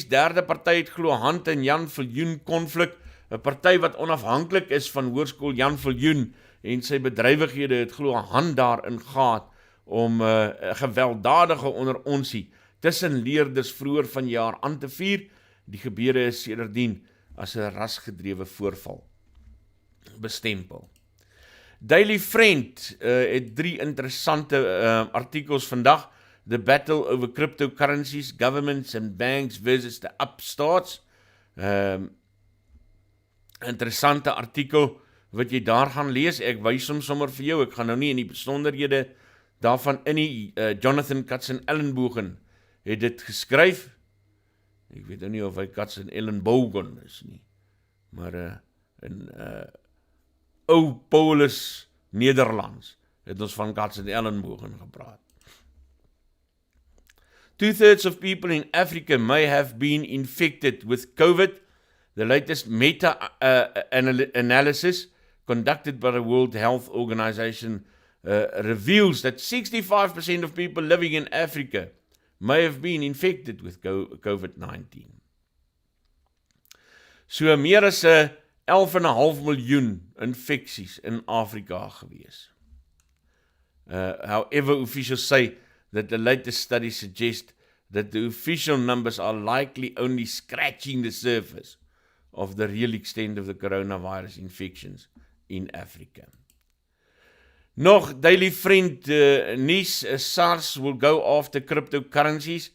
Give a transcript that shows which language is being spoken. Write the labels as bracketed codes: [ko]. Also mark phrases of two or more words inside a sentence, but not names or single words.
[af] Derde party het glo hand in Jan Viljoen konflik. 'n Party wat onafhanklik is van Hoërskool Jan Viljoen en sy bedrywighede het glo hand daarin gehad om 'n gewelddadige onderonsie tussen leerders vroeër vanjaar aan te vier. Die gebeure is sedertdien as 'n rasgedrewe voorval bestempel. Daily Friend het 3 interessante artikels vandag. [en] The battle over cryptocurrencies, governments and banks versus the upstarts. [af] Interessante artikel wat jy daar gaan lees. Ek wys hom sommer vir jou. Ek gaan nou nie in die besonderhede daarvan in die Jonathan Katzenellenbogen het dit geskryf. Ek weet nou nie of hy Katzenellenbogen is nie. Maar in ou Paulus Nederlands het ons van Katzenellenbogen gepraat. [en] 2/3 of people in Africa may have been infected with COVID. The latest meta-analysis conducted by the World Health Organization reveals that 65% of people living in Africa may have been infected with COVID-19. [af] So meer as 11,5 miljoen infeksies in Afrika gewees. [en] However, officials say that the latest studies suggest that the official numbers are likely only scratching the surface of the real extent of the coronavirus infections in Africa. [af] Nog Daily Friend nuus, [en] SARS will go after cryptocurrencies.